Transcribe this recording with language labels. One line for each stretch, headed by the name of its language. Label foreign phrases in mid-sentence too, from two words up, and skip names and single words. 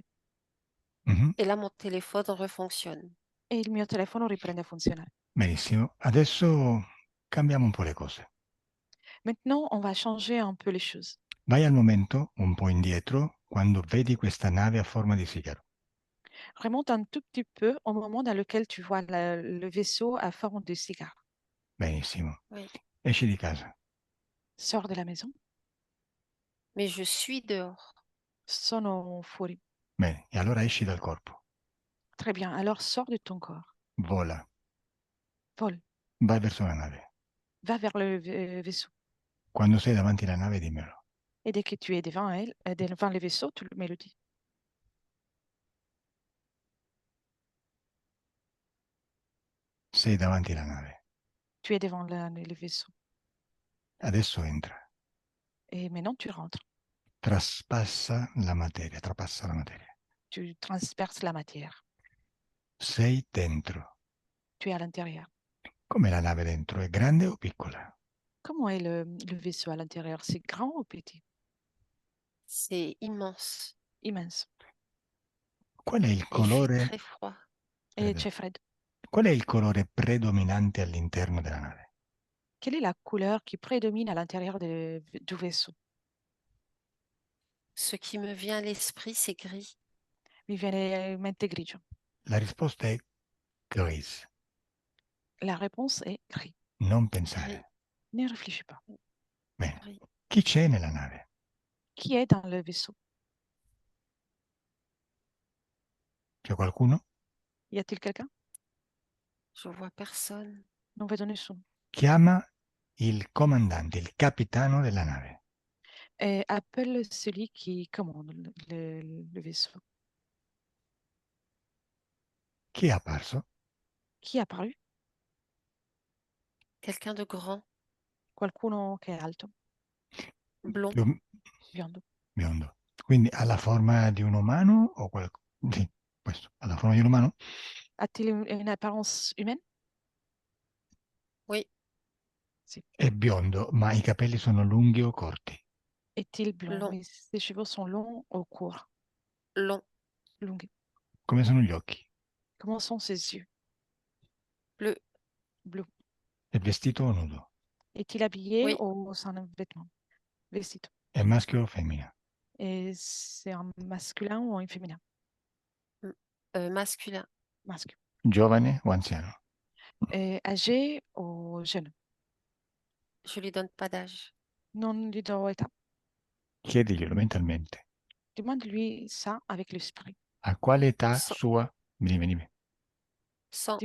French: Mhm. Et là, mon téléphone refonctionne.
Italian: E il mio telefono riprende a funzionare. Benissimo, adesso cambiamo un po' le cose.
French: Maintenant, on va changer un peu les choses.
Italian: Vai al momento un po' indietro quando vedi questa nave a forma di sigaro.
French: Remonte un tout petit peu au moment dans lequel tu vois le vaisseau à forme de cigare.
Italian: Benissimo.
French: Oui.
Italian: Esci di casa.
French: Sors de la maison. Mais je suis dehors.
Italian: Sono fuori. Bene, e allora esci dal corpo.
French: Très bien. Alors sors de ton corps.
Italian: Vola.
French: Vole.
Italian: Vai verso la nave.
French: Va vers le vaisseau.
Italian: Quando sei davanti alla nave, dimmelo.
French: Et dès que tu es devant elle, devant le vaisseau, tu me le dis.
Italian: Sei davanti alla nave.
French: Tu es devant le vaisseau.
Italian: Adesso entra.
French: Et maintenant, tu rentres.
Italian: Traspassa la materia, trapassa la materia.
French: Tu transperces la matière.
Italian: Sei dentro.
French: Tu es à l'intérieur.
Italian: Come la nave dentro? È grande o piccola?
French: Comment est le vaisseau à l'intérieur? C'est grand ou petit? C'est immense. Immense.
Italian: Qual è il
French: Et il fait
Italian: colore?
French: très froid.
Italian: Et c'è freddo. Qual è il colore predominante all'interno della nave?
French: Quelle est la couleur qui prédomine à l'intérieur du vaisseau? Ce qui me vient à l'esprit, c'est gris.
Italian: Mi viene in mente grigio. La risposta è gris.
French: La réponse est gris.
Italian: Non
French: Gris.
Italian: pensare.
French: Ne réfléchis pas.
Italian: Bene.
French: Gris.
Italian: Chi c'è nella nave?
French: Qui est dans le vaisseau?
Italian: C'è qualcuno?
French: Y a-t-il quelqu'un? Je vois personne.
Italian: Non vedo nessuno. Chiama il comandante, il capitano della nave.
French: Appelle celui qui commande le vaisseau.
Italian: Chi è apparso? Chi è apparu?
French: Quelqu'un de grand,
Italian: Qualcuno che è alto,
French: blond.
Italian: biondo. Biondo. Quindi ha la forma di un umano o qualcosa? Sì, questo. Ha la forma di un umano?
French: A-t-il une apparence humaine? Oui.
Italian: Sì. È biondo, ma i capelli sono lunghi o corti?
French: Est-il blond? Long. Mais ses cheveux sont longs ou courts? Long.
Italian: Lunghi. Come sono gli occhi?
French: Comment sont ses yeux? Bleu. Bleu.
Italian: È vestito o nudo?
French: Est-il habillé Oui. ou sans un vêtement?
Italian: Vestito. È maschio o femmina?
French: Et c'est un masculin ou un féminin? Masculin. Masque.
Italian: Giovane o anziano?
French: Âgé ou jeune? Je lui donne pas d'âge.
Italian: Non gli do età. Chiediglielo mentalmente.
French: Demande-lui ça avec l'esprit.
Italian: A quale età So- sua? Dimmi, dimmi. 100.